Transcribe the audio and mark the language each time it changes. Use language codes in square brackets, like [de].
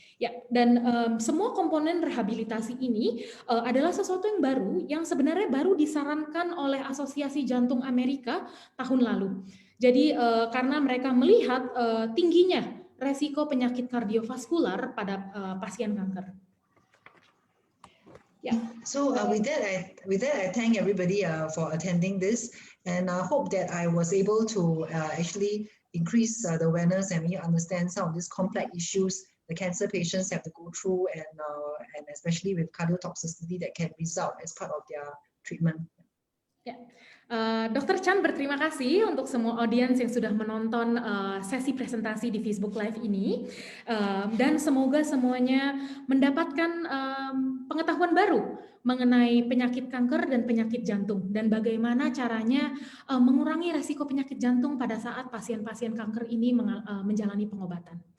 [id] Ya, dan semua komponen rehabilitasi ini adalah sesuatu yang baru, yang sebenarnya baru disarankan oleh Asosiasi Jantung Amerika tahun lalu. Jadi karena mereka melihat tingginya resiko penyakit kardiovaskular pada pasien kanker. [en] Yeah. So with that, I thank everybody for attending this, and I hope that I was able to actually increase the awareness and we understand some of these complex issues the cancer patients have to go through, and especially with cardiotoxicity that can result as part of their treatment. [id] Ya. Dr. Chan berterima kasih untuk semua audiens yang sudah menonton sesi presentasi di Facebook Live ini, dan semoga semuanya mendapatkan pengetahuan baru mengenai penyakit kanker dan penyakit jantung, dan bagaimana caranya mengurangi resiko penyakit jantung pada saat pasien-pasien kanker ini menjalani pengobatan.